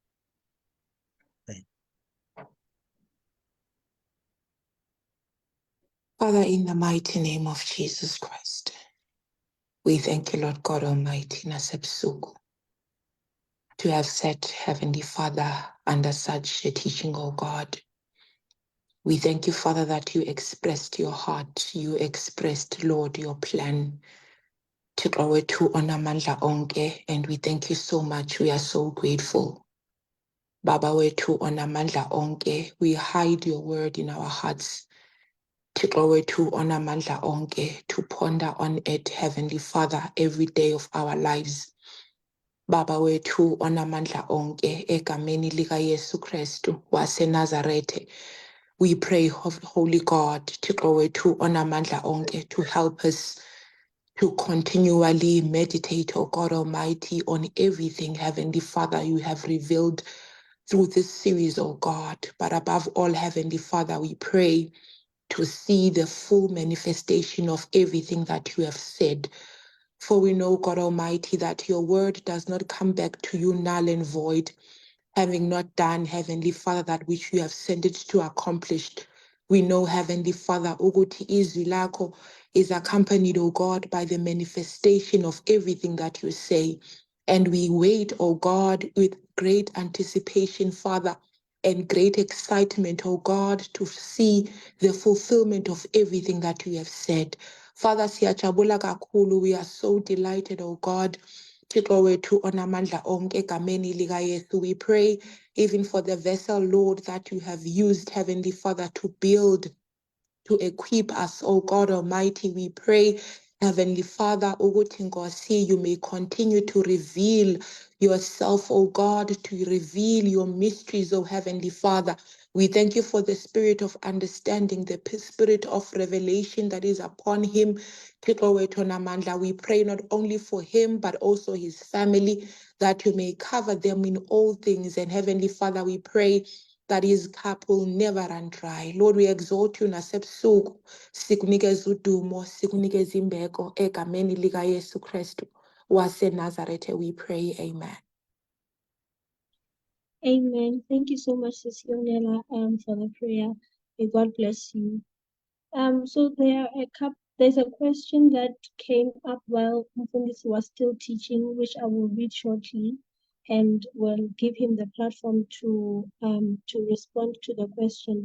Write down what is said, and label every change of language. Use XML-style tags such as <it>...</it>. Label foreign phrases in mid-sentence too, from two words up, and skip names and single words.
<en>Father, in the mighty name of Jesus Christ, we thank you, Lord God Almighty, Nasebsuku, to have set, Heavenly Father, under such a teaching, oh God. We thank you, Father, that you expressed your heart. You expressed, Lord, your plan.</en> <xh>Thixo wethu onamandla onke,</xh> <en>and we thank you so much. We are so grateful.</en> <zu>Baba wethu onamandla onke,</zu> <en>we hide your word in our hearts.</en> <xh>Thixo wethu onamandla onke,</xh> <en>to ponder on it, Heavenly Father, every day of our lives.</en> <zu>Baba wethu onamandla onke, egameni lika Yesu Kristu waseNazarete.</zu> <en>We pray, Holy God,</en> <xh>Thixo wethu onamandla onke,</xh> <en>to help us to continually meditate, oh God Almighty, on everything, Heavenly Father, you have revealed through this series, oh God. But above all, Heavenly Father, we pray to see the full manifestation of everything that you have said. For we know, God Almighty, that your word does not come back to you null and void, having not done, Heavenly Father, that which you have sent it to accomplish. We know, Heavenly Father,</en> <zu>ukuthi izwi lakho</zu> <en>is accompanied, O God, by the manifestation of everything that you say. And we wait, O God, with great anticipation, Father, and great excitement, O God, to see the fulfillment of everything that you have said. Father,</en> <zu>siyajabula kakhulu.</zu> <en>We are so delighted, O God.</en> <xh>Thixo wethu onamandla onke egameni lika Yesu.</xh> <en>We pray even for the vessel, Lord, that you have used, Heavenly Father, to build, to equip us, oh God Almighty. We pray, Heavenly Father,</en> <zu>ukuthi Nkosi,</zu> <en>you may continue to reveal yourself, oh God, to reveal your mysteries, oh Heavenly Father. We thank you for the spirit of understanding, the spirit of revelation that is upon him.</en> <xh>Thixo wethu onamandla,</xh> <en>we pray not only for him, but also his family, that you may cover them in all things. And Heavenly Father, we pray that his cup will never run dry. Lord, we exalt you</en> <zu>nasebusuku, sikunikeza udumo, sikunikeza imbeko egameni lika Yesu Kristu waseNazarete.</zu> <en>We pray, amen. Amen. Thank you so much, Sis Yonela, for the prayer. May God bless you. So there's a question that came up while Mfundisi was still teaching, which I will read shortly, and will give him the platform to respond to the question.</en>